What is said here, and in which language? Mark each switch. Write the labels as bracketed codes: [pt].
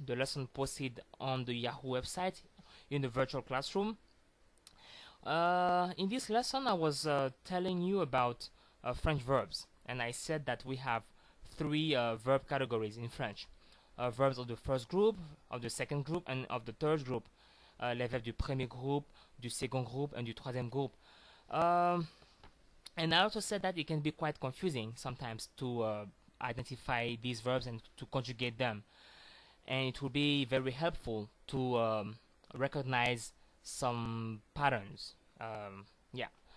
[en] The lesson posted on the Yahoo website in the virtual classroom. In this lesson, I was telling you about French verbs, and I said that we have three verb categories in French. Verbs of the first group, of the second group, and of the third group. [fr] Les verbes du premier groupe, du second groupe, and du troisième groupe. [en] And I also said that it can be quite confusing sometimes to identify these verbs and to conjugate them. And it will be very helpful to recognize some patterns. Yeah.